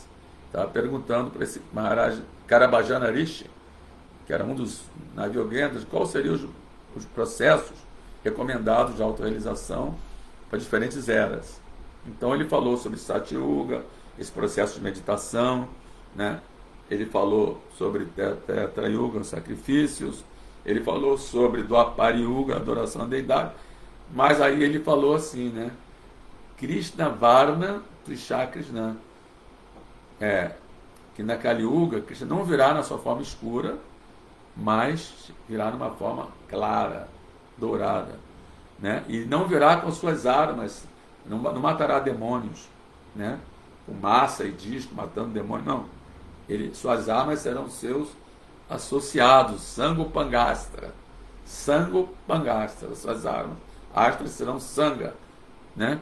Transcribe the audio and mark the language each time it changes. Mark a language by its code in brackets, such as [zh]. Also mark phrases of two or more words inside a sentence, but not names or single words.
[pt] Estava perguntando para esse Maharaj Karabhajana Rishi, que era um dos Navyogendras, quais seriam os processos recomendados de autorrealização para diferentes eras. Então ele falou sobre Satyuga, esse processo de meditação, né? Ele falou sobre Tetra Yuga, sacrifícios, ele falou sobre Dwapara Yuga, adoração à deidade, mas aí ele falou assim, né? [sa] कृष्ण वर्णं त्विषा कृष्णं, [pt] que na Kali Yuga Krishna não virá na sua forma escura, mas virá numa forma clara, dourada, né? E não virá com suas armas, não matará demônios, né? Com massa e disco matando demônios, não. Suas armas serão seus associados, Sangopangastra, suas armas, astras serão Sanga, né?